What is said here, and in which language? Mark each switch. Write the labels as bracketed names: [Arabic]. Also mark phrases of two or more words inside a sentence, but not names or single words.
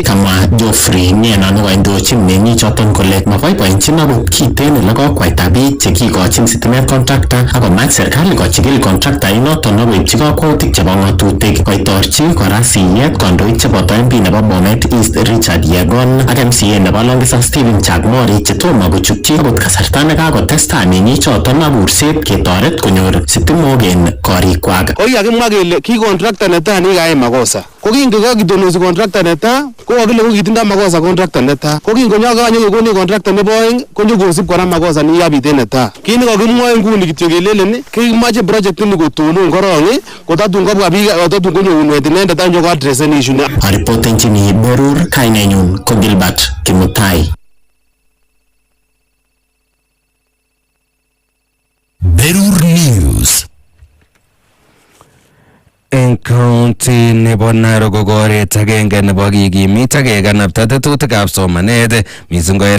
[Kalenjin] Kamwa Geoffrey Ng'eno nekoindochin meng'ichoton kole maboiboenjin akot kiten ole kokwaita biik chekikochin sitimet kontrakta akomach serikali kochikil kontrakta inoton akoipchi kakwautik chebo ng'atutik koitorchi kora siyet kandoik cheboto MP nebo Bomet East Richard Yegon ak MCA nebo Longisang Stephen Chagmori chetomo kochutyi akot kasarta nekakotestai meng'ichoton ak kurset ketoret konyor sitimok en korikwak. Kokakimwa kele ki kontrakta netai nekikayai makosa kokingekakitonosi kontrakta netai kokakile kokitindoi makosa kontrakta netai kokingonyo kekoni kontrakta nebo oeng konyokosib kora makosa nekikabit en netai. Kit nekakimwoe nguni kityo kelelen kimache project ni kotonon korong kotatun kobwa biik kotatun konyo unwet inendet ak nyokoadressen issue ni. Aripotenjini Berur, kainenyun ko Gilbert Kimutai. Berur News. En county nebo Narok ko koret agenge nebo kikimit ak kekanapta tetutikab somanet mising ko en